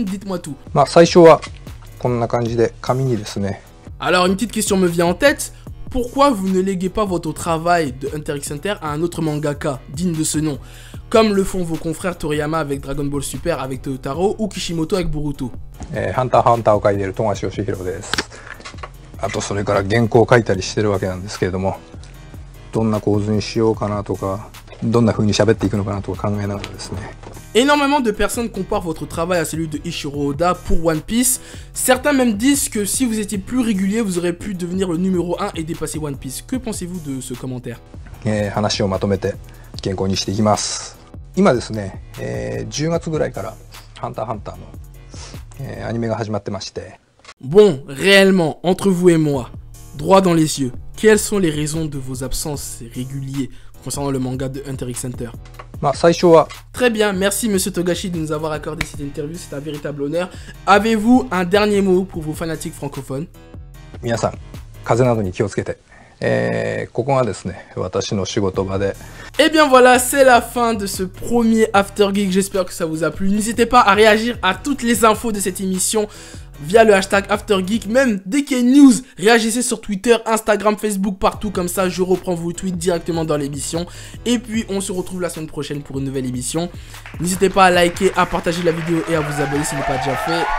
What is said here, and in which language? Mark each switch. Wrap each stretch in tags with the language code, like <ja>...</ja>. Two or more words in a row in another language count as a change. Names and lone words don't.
<fr>Dites-moi tout. Alors une petite question me vient en tête. Pourquoi vous ne léguez pas votre travail de Hunter x Hunter à un autre mangaka digne de ce nom, comme le font vos confrères Toriyama avec Dragon Ball Super avec Totaro ou Kishimoto avec Boruto?</fr> <ja>Hunter x Hunter を書いている富樫義弘です。あとそれから原稿を書いたりしてるわけなんですけれども、どんな構図にしようかなとか、どんな風に喋っていくのかなとか考えながらですね。</ja> <fr>Énormément de personnes comparent votre travail à celui de Ishiro Oda pour One Piece. Certains même disent que si vous étiez plus régulier, vous aurez pu devenir le numéro 1 et dépasser One Piece. Que pensez-vous de ce commentaire?</fr> <ja>話をまとめて原稿にしていきます。今ですね、10月ぐらいからハンターハンターの、アニメが始まってまして。</ja> <fr>Bon, réellement, entre vous et moi, droit dans les yeux, quelles sont les raisons de vos absences régulières concernant le manga de Hunter x Hunter? Très bien, merci Monsieur Togashi de nous avoir accordé cette interview, c'est un véritable honneur. Avez-vous un dernier mot pour vos fanatiques francophones?</fr> <ja>皆さん、風邪などに気をつけて。ここがですね、私の仕事場で。</ja> <fr>Et bien voilà, c'est la fin de ce premier After Geek, j'espère que ça vous a plu. N'hésitez pas à réagir à toutes les infos de cette émission via le hashtag AfterGeek, même dès qu'il y a une news, réagissez sur Twitter, Instagram, Facebook, partout, comme ça je reprends vos tweets directement dans l'émission. Et puis on se retrouve la semaine prochaine pour une nouvelle émission. N'hésitez pas à liker, à partager la vidéo et à vous abonner si ce n'est pas déjà fait.</fr>